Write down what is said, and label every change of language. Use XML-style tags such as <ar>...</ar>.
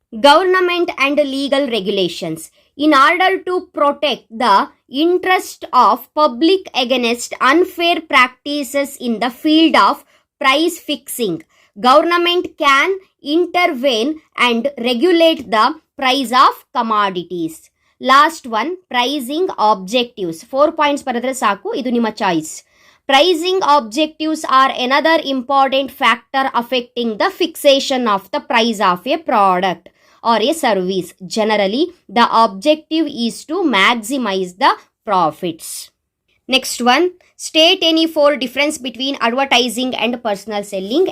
<en>Government and legal regulations. In order to protect the interest of public against unfair practices in the field of price fixing, government can intervene and regulate the price of commodities. Last one, pricing objectives. 4 points</en> <kn>ಬರೆದ್ರೆ ಸಾಕು, ಇದು ನಿಮ್ಮ choice.</kn> <en>Pricing objectives are another important factor affecting the fixation of the price of a product or a service. Generally, the objective is to maximize the profits. Next one, state any 4 difference between advertising and personal selling.</en>